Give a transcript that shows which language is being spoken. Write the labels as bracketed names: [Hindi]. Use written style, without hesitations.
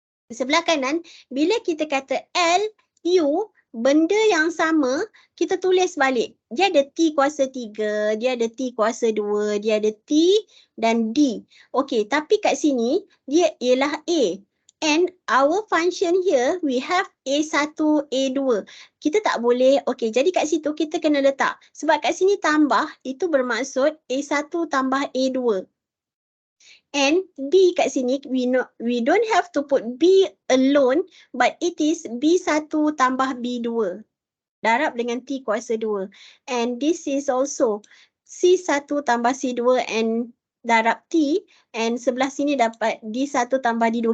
[Malay] Sebelah kanan, bila kita kata L, U, benda yang sama, kita tulis balik. Dia ada T kuasa 3, dia ada T kuasa 2, dia ada T dan D. Okey, tapi kat sini, dia ialah A. [English] And our function here, we have A1, A2. [Malay] Kita tak boleh, okey, jadi kat situ kita kena letak. Sebab kat sini tambah, itu bermaksud A1 tambah A2. [English] And B [Malay] kat sini, [English] we don't have to put B alone, but it is B1 tambah B2. [Malay] Darab dengan T kuasa 2. [English] And this is also [Malay] C1 tambah C2 and darab T. And sebelah sini dapat D1 tambah D2.